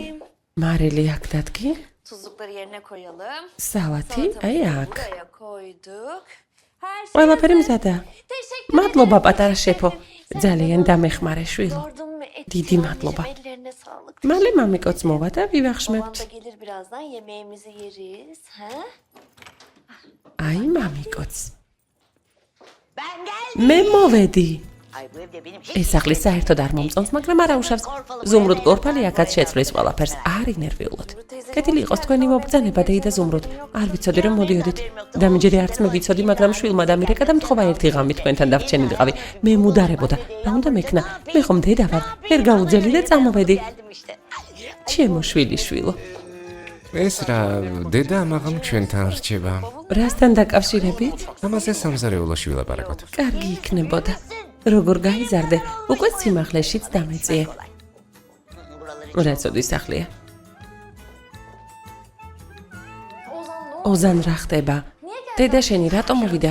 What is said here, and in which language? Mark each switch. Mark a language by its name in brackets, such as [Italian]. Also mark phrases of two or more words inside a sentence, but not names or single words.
[Georgian] მარილი აქ დადგი. სალათი, აი აქ. ყველაფერი მზადა. მადლობა პატარა შეფო. ძალიან დამეხმარე შვილო. დიდი მადლობა. მალე მამიკოც მოვა და ვივახშმებთ. [Turkish] birazdan yemeğimizi yeriz. Ha? [Georgian] აი მამიკოც [Turkish] Ben geldim. [Georgian] მე მოვედი [Turkish] Ay bu evde benim hiç [Georgian] ეს სახლი საერთოდ არ მომწონს მაგრამ არ აუშავს ზუმრუდ კორფალი აქაც შეცვლის ყველაფერს არ ინერვიულოთ კეთილი იყოს თქვენი მობრძანება დეიდა ზუმრუდ არ ვიცოდი რომ მოდიოდით დამიჯერე არც მე ვიცოდი მაგრამ შვილმა დამირეკა და მთხოვა ერთი ღამე თქვენთან დავჩენილიყავი მე მუდარებოდა რა უნდა მექნა მე ხომ დედა ვარ ვერ გავუძელი და წამოვედი [Turkish] geldim işte. [Georgian] ჩემო შვილი შვილო ეს რა დედა ამაღამ ჩვენთან რჩება რასთან დაკავშირებით ამაზე სამზარეულოში ვილაპარაკოთ კარგი იქნებოდა როგორ გაიზარდე უკვე სიმაღლეშიც დამეწიე რა ცოდი სახლია ოზან რა ხდება დედა შენი რატომ მოვიდა